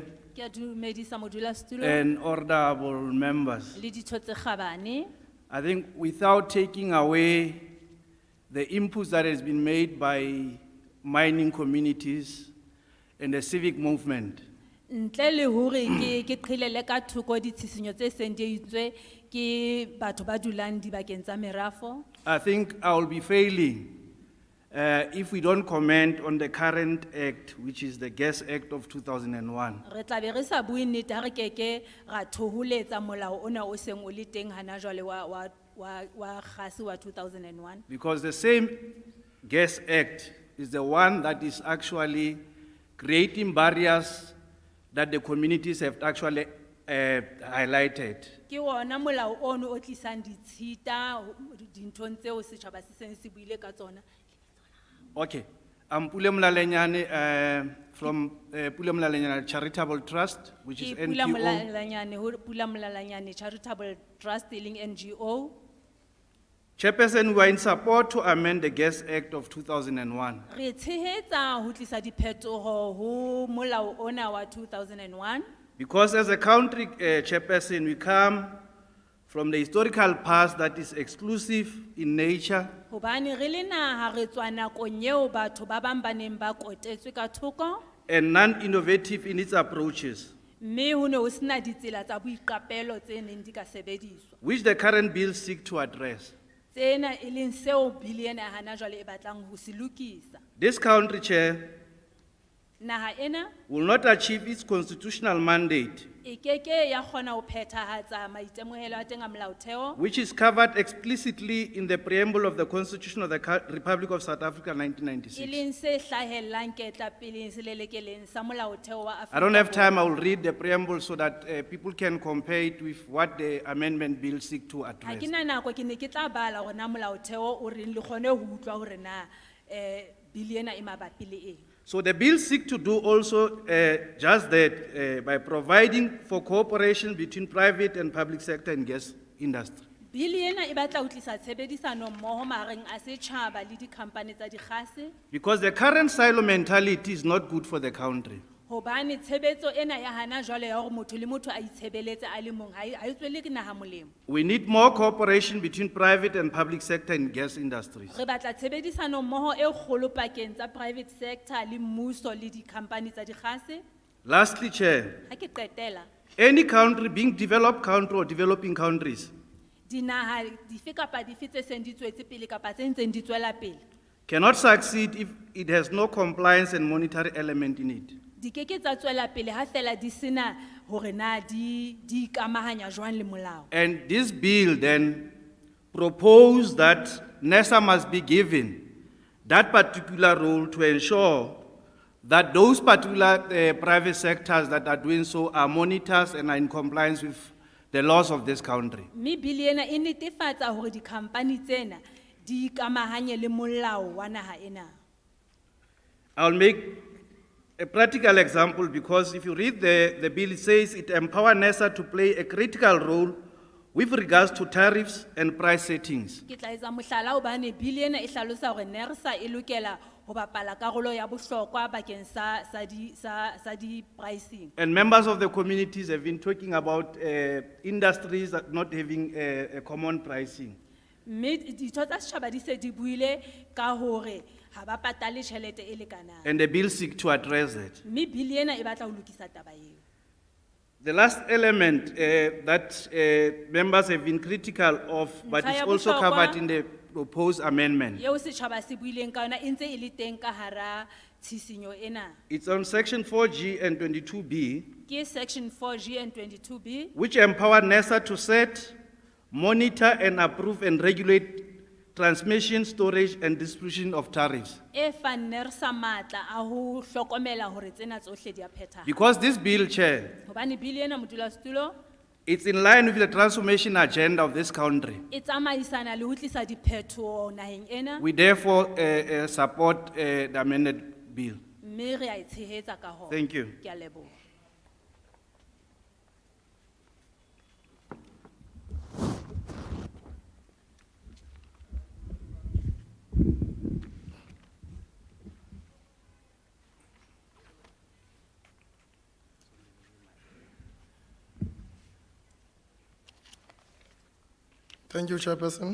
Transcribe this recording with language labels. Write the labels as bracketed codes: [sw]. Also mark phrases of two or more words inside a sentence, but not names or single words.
[st] Ke a dumedisa modulasetulo [en] and honorable members. [st] le ditho tse kgabane. [en] I think without taking away the inputs that has been made by mining communities and the civic movement, [st] Ntle le hore ke qhilele ka thoko ditshisinyo tse seng di itswe ke batho ba dulang dibakeng tsa merafo. [en] I think I will be failing if we don't comment on the current act, which is the Gas Act of 2001. [st] Re tla be re sa bue nnete ha re keke ra thoholetsa molao ona o seng o le teng hana jwale wa kgase wa 2001. [en] Because the same Gas Act is the one that is actually creating barriers that the communities have actually highlighted. [st] Ke ona molao ono o tlisang ditshita dinthong tseo setjhaba se seng se buile ka tsona. [en] Okay, I'm Pule Mlalenyane from Pule Mlalenyane Charitable Trust, which is [st] Ke Pula NGO. Mlalanyane ho Pula Mlalanyane Charitable Trust [en] dealing NGO. Chairperson, we are in support to amend the Gas Act of 2001. [st] Re tshehetsa ho tlisa diphetoho ho molao ona wa 2001. [en] Because as a country chairperson, we come from the historical past that is exclusive in nature, [st] Hobane re le naha re tswa nakong eo batho ba bang ba neng ba kotetswe ka thoko, [en] and non-innovative in its approaches, [st] mme ho ne ho sena ditsela tsa boiqapelo tse neng di ka sebediswa. [en] which the current bill seek to address. [st] Tsena e leng seo bili ena ya hana jwale e batlang ho se lokisa. [en] This country, Chair, [st] Naha ena [en] will not achieve its constitutional mandate, [st] e keke ya kgona ho phethahatsa maitemohelo a teng a molaotheo, [en] which is covered explicitly in the preamble of the Constitution of the Republic of South Africa, [st] e 1996. leng se hlahellang ketla peleng selelekeleng sa molaotheo wa Afrika. [en] I don't have [st] Borwa. [en] time, I will read the preamble so that people can compare it with what the amendment bill seek to [st] Ha [en] address. [st] ke na nako ke ne ke tla bala hore na molaotheo o reng le kgone ho utlwa hore na bili ena e mabapi le eng. [en] So the bill seek to do also just that by providing for cooperation between private and public sector and gas industry. [st] Bili ena e batla ho tlisa tshebedisano mmoho mareng a setjhaba le di-company tsa dikgase, [en] Because the current silo mentality is not good for the country. [st] hobane tshebetso ena ya hana jwale ya hore motho le motho a itshebeletse a le mong ha e tswele ke naha molemo. [en] We need more cooperation between private and public sector in gas industries. [st] Re batla tshebedisano mmoho e kgolo pakeng tsa [en] private sector [st] le mmuso le di-company tsa dikgase. [en] Lastly, Chair, [st] Ha ke qetela, [en] any country, being developed country or developing countries, [st] dinaha dife kapa dife tse seng di tswetse pele kapa tse ntseng di tswela pele, [en] cannot succeed if it has no compliance and monetary element in it. [st] di keke tsa tswela pele ha fela di sena hore na di ikamahanya jwang le molao. [en] And this bill then proposed that NESA must be given that particular role to ensure that those particular private sectors that are doing so are monitors and are in compliance with the laws of this country. [st] Mme bili ena e netefatsa hore di-company tsena di ikamahanye le molao wa naha ena. [en] I'll make a practical example because if you read the bill, it says it empowers NESA to play a critical role with regards to tariffs and price settings. [st] Ke tla etsa mohlala hobane bili ena e hlalosa hore NERSA e lokela ho bapala karolo ya bohlokwa bakeng sa di-pricing. [en] And members of the communities have been talking about industries that not having a common pricing. [st] Mme ditho tsa setjhaba di se di buile ka hore ha ba patale tjhelete e lekanang. [en] And the bill seek to address that. [st] Mme bili ena e batla ho lokisa taba eo. [en] The last element that members have been critical of, but [st] Ntlha [en] is [st] ya [en] also [st] bohlokwa- [en] covered in the proposed amendment. [st] Eo setjhaba se buileng ka yona e ntse e le teng ka hara tshisinyo ena. [en] It's on section 4G and 22B, [st] Ke [en] section 4G and 22B, which empower NESA to set, monitor and approve and regulate transmission, storage and distribution of tariffs. [st] e fang NERSA matla a ho hlokomela hore tsena tsohle di a phethahala. [en] Because this bill, Chair, [st] Hobane bili ena modulasetulo [en] it's in line with the transformation agenda of this country. [st] e tsamaisana le ho tlisa diphetoho naheng ena, [en] We therefore support the amended bill. [st] mme re a e tshehetsa ka hona. [en] Thank you. [st] Ke a leboha. [en] Thank you, Chairperson.